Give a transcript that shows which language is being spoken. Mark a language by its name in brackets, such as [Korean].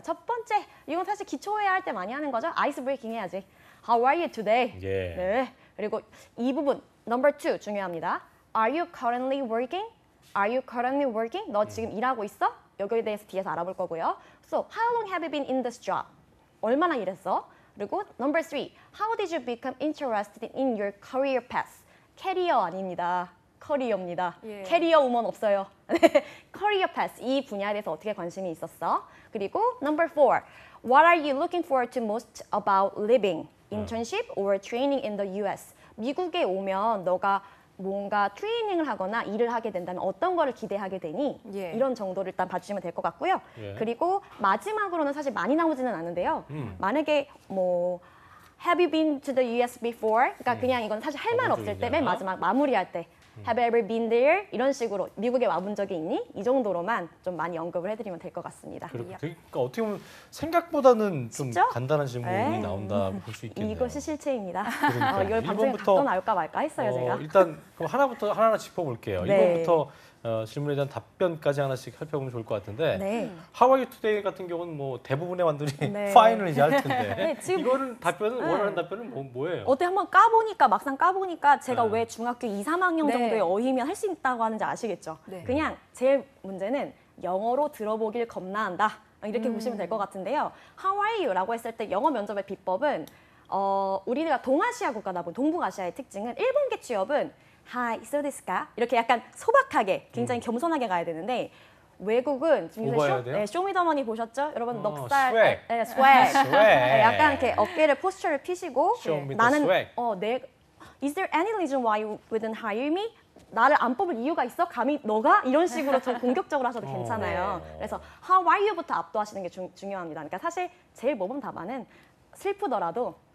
[Korean] 첫 번째, 이건 사실 기초회화 할 때 많이 하는 거죠. 아이스 브레이킹 해야지. [English] How are you today? [Korean] 예. 네. 그리고 이 부분, number 2 중요합니다. [English] Are you currently working? Are you currently working? [Korean] 너 지금 일하고 있어? 여기에 대해서 뒤에서 알아볼 거고요. [English] So, how long have you been in this job? [Korean] 얼마나 일했어? 그리고 [English] number 3, how did you become interested in your career path? [Korean] 캐리어 아닙니다. 커리어입니다. 예. 캐리어 우먼 없어요. 커리어 path, 이 분야에 대해서 어떻게 관심이 있었어? 그리고 [English] number 4, what are you looking forward to most about living? Internship or training in the US? [Korean] 미국에 오면 너가 뭔가 트레이닝을 하거나 일을 하게 된다면 어떤 거를 기대하게 되니? 예. 이런 정도를 일단 봐주시면 될 것 같고요. 예. 그리고 마지막으로는 사실 많이 나오지는 않는데요. 만약에 뭐 [English] Have you been to the US before? [Korean] 그러니까 그냥 이건 사실 할 말 없을 때 맨 마지막 마무리할 때 [English] Have you ever been there? [Korean] 이런 식으로 미국에 와본 적이 있니? 이 정도로만 좀 많이 언급을 해드리면 될 것 같습니다. 그러니까 어떻게 보면 생각보다는 좀 쉽죠? 간단한 질문이 네. 나온다 볼 수 있겠네요. 이것이 실체입니다. 그러니까요. 이걸 방송에 1번부터 갖고 나올까 말까 했어요, 제가. 일단 그럼 하나부터 짚어볼게요. 네. 1번부터 질문에 대한 답변까지 하나씩 살펴보면 좋을 것 같은데 네. [English] How are you today [Korean] 같은 경우는 뭐 대부분의 완들이 네. fine을 이제 할 텐데 네, 지금- 이거는 원하는 답변은 뭐예요? 어때 한번 까보니까 막상 까보니까 제가 네. 왜 중학교 2, 3학년 네. 정도의 어휘면 할 수 있다고 하는지 아시겠죠? 네. 그냥 제일 문제는 영어로 들어보길 겁나한다. 이렇게 보시면 될 것 같은데요. [English] How are you? [Korean] 라고 했을 때 영어 면접의 비법은 우리가 동아시아 국가다 보니 동북아시아의 특징은 일본계 취업은 [English] Hi, so this ka? [Korean] 이렇게 약간 소박하게 굉장히 겸손하게 가야 되는데 외국은 지금 요새 오버해야 돼요? 쇼미더머니 보셨죠? 여러분 넉살, [English] swag. [Korean] 네, swag. [English] swag. [Korean] 네, 약간 이렇게 어깨를 포스처를 피시고 [English] Show me the [Korean] 나는 [English] swag. Is there any reason why you wouldn't hire me? [Korean] 나를 안 뽑을 이유가 있어? 감히 너가? 이런 식으로 좀 공격적으로 하셔도 괜찮아요. 네. 그래서 [English] How are you [Korean] 부터 압도하시는 게 중요합니다. 그러니까 사실 제일 모범 답안은 슬프더라도